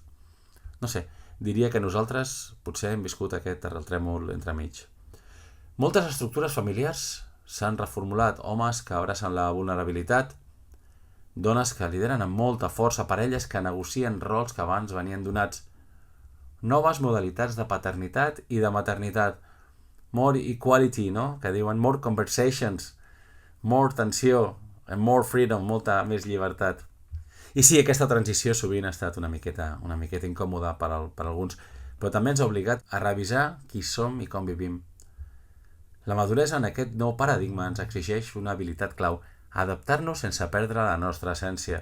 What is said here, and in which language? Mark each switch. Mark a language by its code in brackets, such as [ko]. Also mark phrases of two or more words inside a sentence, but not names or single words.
[ca] No sé, diria que nosaltres potser hem viscut aquest terratrèmol entremig. Moltes estructures familiars s'han reformulat, homes que abracen la vulnerabilitat, dones que lideren amb molta força, parelles que negocien rols que abans venien donats, noves modalitats de paternitat i de maternitat, [en] more equality, [ca] no? Que diuen [en] more conversations, more tensió, and more freedom, [ca] molta més llibertat. I sí, aquesta transició sovint ha estat una miqueta incòmoda per alguns, però també ens ha obligat a revisar qui som i com vivim. La maduresa en aquest nou paradigma ens exigeix una habilitat clau, adaptar-nos sense perdre la nostra essència.